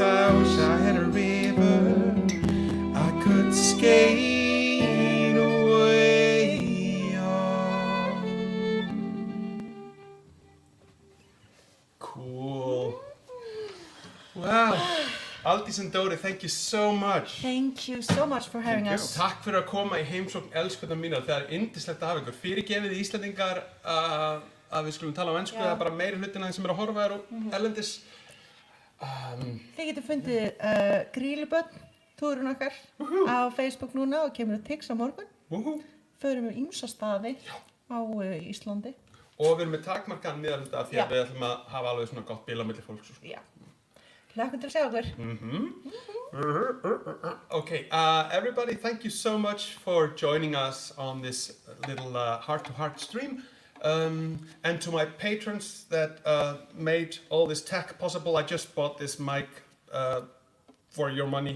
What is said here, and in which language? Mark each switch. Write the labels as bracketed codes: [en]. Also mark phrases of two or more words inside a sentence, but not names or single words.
[en] I wish I had a river I could skate away on. Cool. Wow. Aldís and Dóri, thank you so much. Thank you so much for having us. [is] Takk fyrir að koma í heimsókn elskurnar mínar. Það er yndislegt að hafa ykkur. Fyrirgefið Íslendingar að við skulum tala á ensku. Það er bara meiri hlutin að þeim sem eru að horfa þér og erlendis. Þið getur fundið Grýlubörn, túrun okkar á Facebook núna og kemur að Tix á morgun. Förum við ýmsa staði á Íslandi. Og við erum með takmarkaðan miðalhluta því að við ætlum að hafa alveg svona gott bil á milli fólks. Já. Hlakkum til að sjá okkur. [en] Okay, everybody, thank you so much for joining us on this little heart-to-heart stream. And to my patrons that made all this tech possible, I just bought this mic for your money.